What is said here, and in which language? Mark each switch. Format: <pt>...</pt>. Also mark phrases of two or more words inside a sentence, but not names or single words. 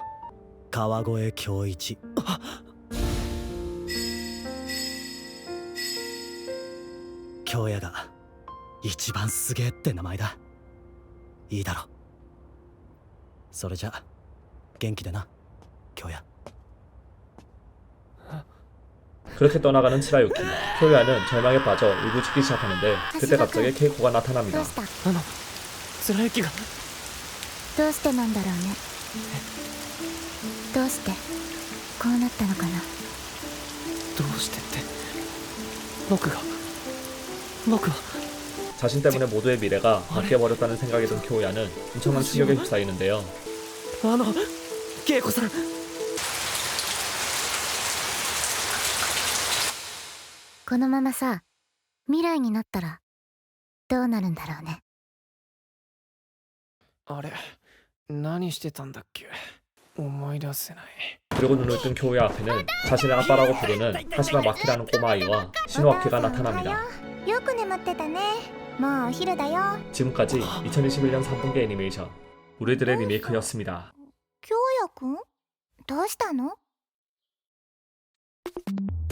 <ja>川越京一。京也が一番すげえって名前だ。いいだろ。それじゃ元気でな京也。</ja> <ko>그렇게 떠나가는 치라유키. 효야는 절망에 빠져 울부짖기 시작하는데 그때 갑자기 케이코가 나타납니다.</ko> <ja>どうした貫之がどうしてなんだろうねどうしてこうなったのかなどうしてって僕は</ja> <ko>자신 때문에 모두의 미래가 바뀌어버렸다는 생각이 든 교야는 엄청난 충격에 휩싸이는데요.</ko> <ja>恵子さんこのままさ未来になったらどうなるんだろうねあれ何してたんだっけ思い出せない</ja> <ko>그리고 눈을 뜬 교야 앞에는 자신을 아빠라고 부르는 하시마 마키라는 꼬마아이와 시노아키가 나타납니다.</ko> <ja>よく眠ってたねもうお昼だよ</ja> <ko>지금까지 2021년 3분기 애니메이션 우리들의 리메이크였습니다.</ko> <ja>京也くんどうしたの</ja>